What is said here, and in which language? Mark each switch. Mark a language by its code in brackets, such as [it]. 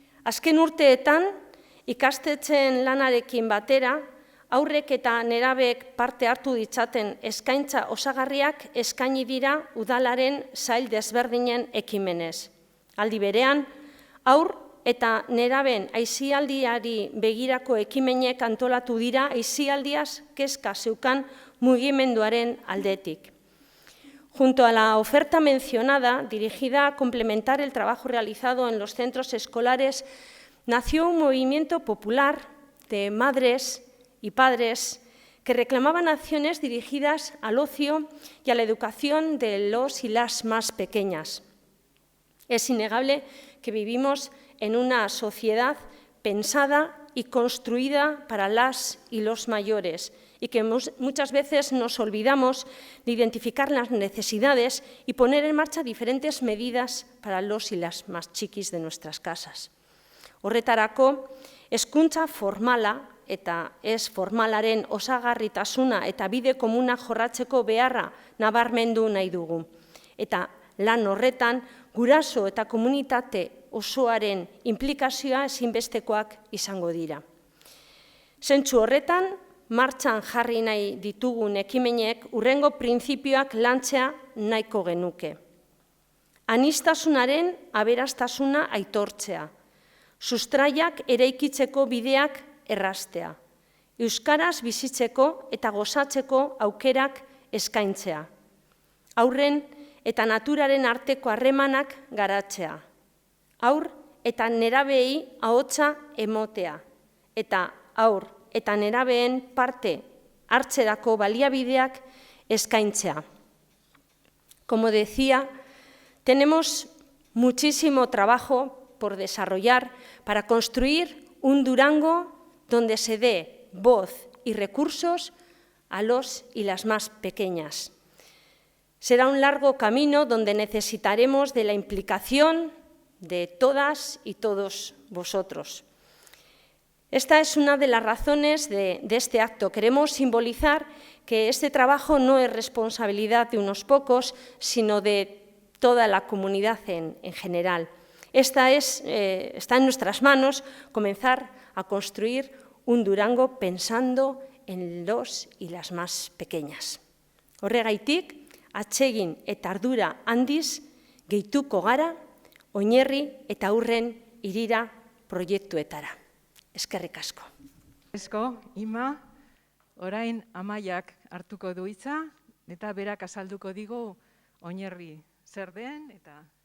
[eu] Azken urteetan, ikastetxeen lanarekin batera, haurrek eta nerabek parte hartu ditzaten eskaintza osagarriak eskaini dira udalaren sail desberdinen ekimenez. Aldi berean, haur eta neraben aisialdiari begirako ekimenek antolatu dira aisialdiaz kezka zeukan mugimenduaren aldetik. [es] Junto a la oferta mencionada, dirigida a complementar el trabajo realizado en los centros escolares, nació un movimiento popular de madres y padres que reclamaban acciones dirigidas al ocio y a la educación de los y las más pequeñas. Es innegable que vivimos en una sociedad pensada y construida para las y los mayores, y que muchas veces nos olvidamos de identificar las necesidades y poner en marcha diferentes medidas para los y las más txikis de nuestras casas. [eu] Horretarako, hezkuntza formala eta ez formalaren osagarritasuna eta bide komuna jorratzeko beharra nabarmendu nahi dugu. Eta lan horretan, guraso eta komunitate osoaren inplikazioa ezinbestekoak izango dira. Zentzu horretan, martxan jarri nahi ditugun ekimenek hurrengo printzipioak lantzea nahiko genuke. Aniztasunaren aberastasuna aitortzea, sustraiak eraikitzeko bideak erraztea, euskaraz bizitzeko eta gozatzeko aukerak eskaintzea, haurren eta naturaren arteko harremanak garatzea, haur eta nerabei ahotsa emotea, eta haur eta nerabeen parte hartzerako baliabideak eskaintzea. [es] Como decía, tenemos muchísimo trabajo por desarrollar para construir un Durango donde se dé voz y recursos a los y las más pequeñas. Será un largo camino donde necesitaremos de la implicación de todas y todos vosotros. Esta es una de las razones de este acto. Queremos simbolizar que este trabajo no es responsabilidad de unos pocos, sino de toda la comunidad en general. Está en nuestras manos comenzar a construir un Durango pensando en los y las más pequeñas. [eu] Horregaitik, atsegin eta ardura handiz gehituko gara oinarri eta aurren hirira proiektuetara. Eskerrik asko. Ima, orain Amaiak hartuko du hitza eta berak azalduko digu oinarri zer den eta...